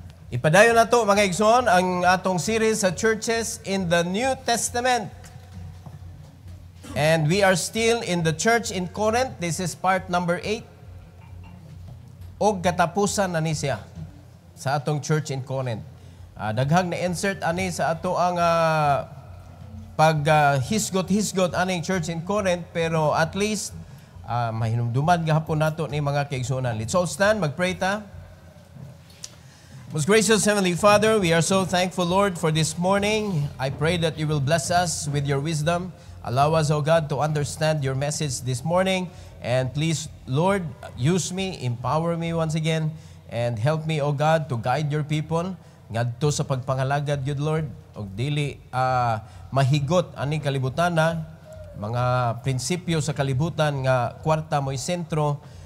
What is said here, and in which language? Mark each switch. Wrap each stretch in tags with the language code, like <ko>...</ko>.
<ceb>Ipadayon na to mga igsoon ang atong series sa</ceb> <en>churches in the New Testament. And we are still in the church in Corinth. This is part number 8.</en> <ceb>Og katapusan na ni siya sa atong church in Corinth. Daghang na insert ani sa ato ang pag-hisgot-hisgot aning church in Corinth, pero at least mahinumduman gahapon nato ni mga kaigsunan.</ceb> <en>Let's all stand,</en> <ceb>magpray ta.</ceb> <en>Most gracious Heavenly Father, we are so thankful, Lord, for this morning. I pray that you will bless us with your wisdom. Allow us, O God, to understand your message this morning. And please, Lord, use me, empower me once again, and help me, O God, to guide your people.</en> <ceb>Ngadto sa pagpangalagad,</ceb> <en>good Lord,</en> <ceb>og dili mahigot aning kalibutan na, mga prinsipyo sa kalibutan nga kwarta mo'y sentro.</ceb>